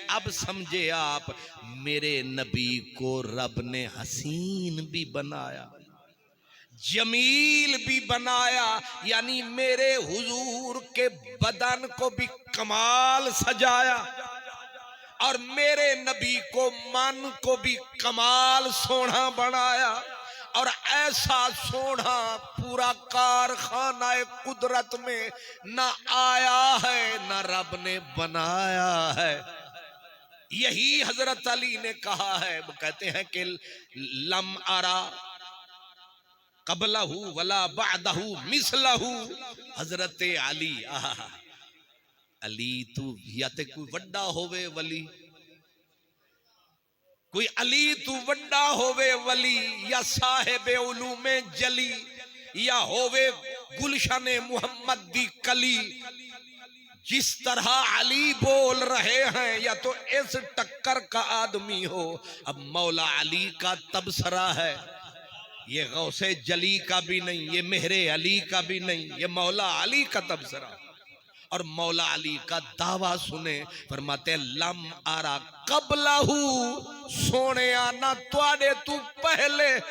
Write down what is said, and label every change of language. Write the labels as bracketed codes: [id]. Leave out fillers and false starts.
[ur] اب سمجھے آپ میرے نبی کو رب نے حسین بھی بنایا, جمیل بھی بنایا, یعنی میرے حضور کے بدن کو بھی کمال سجایا, اور میرے نبی کو من کو بھی کمال سونا بنایا, اور ایسا سونا پورا کارخانہ قدرت میں نہ آیا ہے نہ رب نے بنایا ہے. یہی حضرت علی نے کہا ہے, وہ کہتے ہیں کہ [ar] لم ارا قبلہ ولا بعدہ مثلہ. [pa] حضرت علی, علی تو یا تے کوئی وڈا ہوئے ولی, کوئی علی تو وڈا ہوئے ولی, یا صاحب علوم جلی, یا ہوئے گلشن محمد دی کلی. [ur] جس طرح علی بول رہے ہیں یا تو اس ٹکر کا آدمی ہو. اب مولا علی کا تبصرہ ہے, یہ غوث جلی کا بھی نہیں, یہ مہر علی کا بھی نہیں, یہ مولا علی کا تبصرہ. اور مولا علی کا دعویٰ سنیں, فرماتے ہیں لم آرا قبلہ, [pa] سونے نہ تواڈے تو پہلے